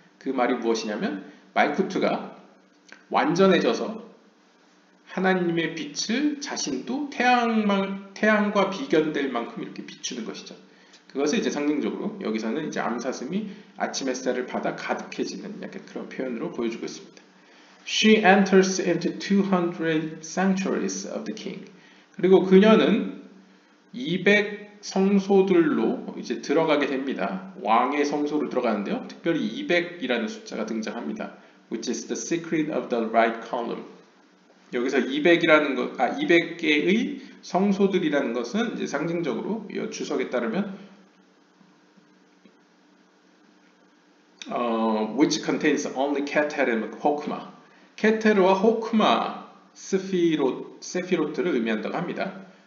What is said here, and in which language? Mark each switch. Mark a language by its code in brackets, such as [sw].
[ko] 그 말이 무엇이냐면 말쿠트가 완전해져서 하나님의 빛을 자신도 태양과 비견될 만큼 이렇게 비추는 것이죠. 그것을 이제 상징적으로 여기서는 이제 암사슴이 아침 햇살을 받아 가득해지는 약간 그런 표현으로 보여주고 있습니다. [en] She enters into 200 sanctuaries of the king. [ko] 그리고 그녀는 200 성소들로 이제 들어가게 됩니다. 왕의 성소로 들어가는데요. 특별히 200이라는 숫자가 등장합니다. [en] Which is the secret of the right column. [ko] 여기서 200이라는 것, 200개의 성소들이라는 것은 이제 상징적으로 이 주석에 따르면 [en] which contains only Keter and Hokmah. [ko] 케테르와 호크마 세피로트를 의미한다고 합니다.